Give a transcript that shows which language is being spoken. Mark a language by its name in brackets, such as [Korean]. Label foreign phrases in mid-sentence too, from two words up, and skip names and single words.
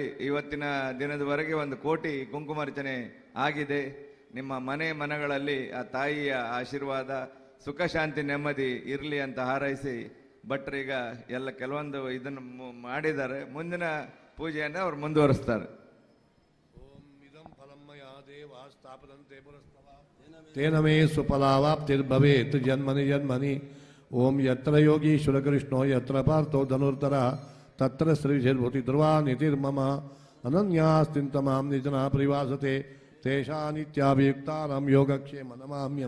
[Kannada] ಇವತ್ತಿನ ದಿನದವರೆಗೆ 1 ಕೋಟಿ ಕುಂಕುಮಾರ್ಚನೆ ಆಗಿದೆ. ನಿಮ್ಮ ಮನೆಗಳಲ್ಲಿ ಆ ತಾಯಿಯ ಆಶೀರ್ವಾದ, ಸುಖ ಶಾಂತಿ ನೆಮ್ಮದಿ ಇರಲಿ ಅಂತ ಹಾರೈಸಿ, ಭಟ್ರೀಗ ಎಲ್ಲ ಕೆಲವೊಂದು ಇದನ್ನು ಮಾಡಿದ್ದಾರೆ. ಮುಂದಿನ ಪೂಜೆಯನ್ನು ಅವ್ರು ಮುಂದುವರಿಸ್ತಾರೆ. [Sanskrit] तेन मे सुफलावाप्तिर्भवेत् जन्मनि जन्मनि। ओम यत्र योगीश्वर कृष्णो यत्र पार्थो धनुर्धरः तत्र श्रीर्भूति ध्रुवा नितिर्मम। अनन्यास्तिन्तमां निजना परिवासते तेषां नित्याभियुक्तानां योगक्षेम नमाम्यहम्।